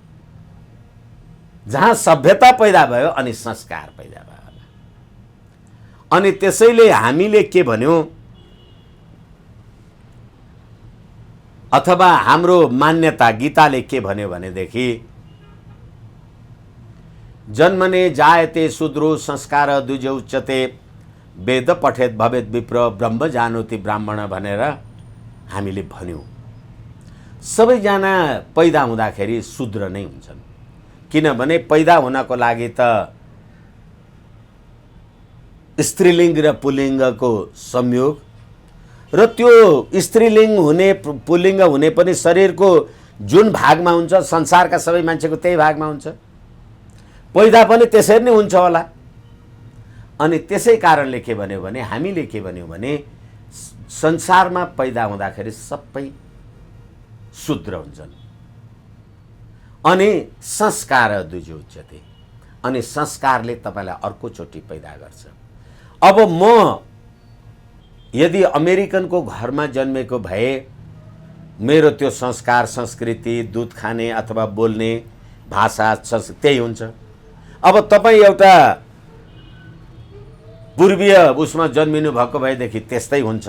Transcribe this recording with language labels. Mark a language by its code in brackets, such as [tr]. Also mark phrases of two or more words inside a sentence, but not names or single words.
[ne] जहाँ सभ्यता पैदा भयो अनि संस्कार पैदा भयो होला। अनि त्यसैले हामीले के भन्यौं, अथवा हाम्रो मान्यता गीताले के भन्यो भनेदेखि, [sa] जन्मने जायते शूद्रो संस्कार द्विज उच्यते, वेद पठेत भवेत विप्र ब्रह्म जानोति ब्राह्मण [ne] भनेर हामीले भन्यौं। सबैजना पैदा हुँदाखेरि शूद्र नै हुन्छन्। किनभने पैदा हुनको लागि त स्त्रीलिङ्ग र पुल्लिङ्गको संयोग, र त्यो स्त्रीलिङ्ग हुने पुल्लिङ्ग हुने पनि शरीरको जुन भागमा हुन्छ, संसारका सबै मान्छेको त्यही भागमा हुन्छ। पैदा पनि त्यसरी नै हुन्छ होला। अनि त्यसै कारणले के भन्यो भने, हामीले के भन्यौं भने, संसारमा पैदा हुँदाखेरि सबै शूद्र हुन्छन्। [sa] अनि संस्कार द्विज उच्यते, [ne] अनि संस्कारले तपाईलाई अर्कोचोटि पैदा गर्छ। अब म यदि अमेरिकनको घरमा जन्मेको भए मेरो त्यो संस्कार, संस्कृति, दूध खाने अथवा बोल्ने भाषा त्यही हुन्छ। अब तपाईँ एउटा पूर्वीय उसमा जन्मिनु भएको भएदेखि त्यस्तै हुन्छ।